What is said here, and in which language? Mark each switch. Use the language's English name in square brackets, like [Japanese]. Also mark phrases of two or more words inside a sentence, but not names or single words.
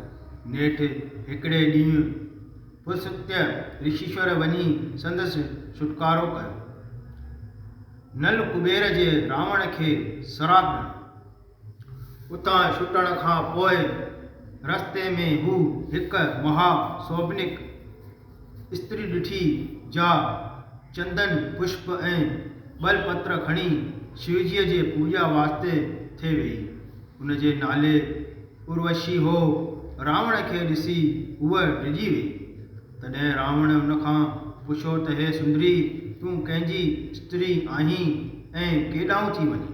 [Sindhi] नेठि हिकिड़े ॾींहुं पुलस्त्य ऋषिश्वर वञी संदसि छुटकारो कयो। नल कुबेर जे रावण खे श्राप ॾिनो। उतां छुटण खां पोइ रस्ते में हू हिक महा सौभनिक स्त्री ॾिठी जा चंदन पुष्प ऐं बलपत्र खणी शिवजीअ जे पूॼा वास्ते थे वई। उन जे नाले उर्वशी हो। रावण खे ॾिसी उहा डिॼी वई। तॾहिं रावण उन खां पुछियो त हे सुंदरी, तूं कंहिंजी स्त्री आहीं ऐं केॾांहुं थी वञीं?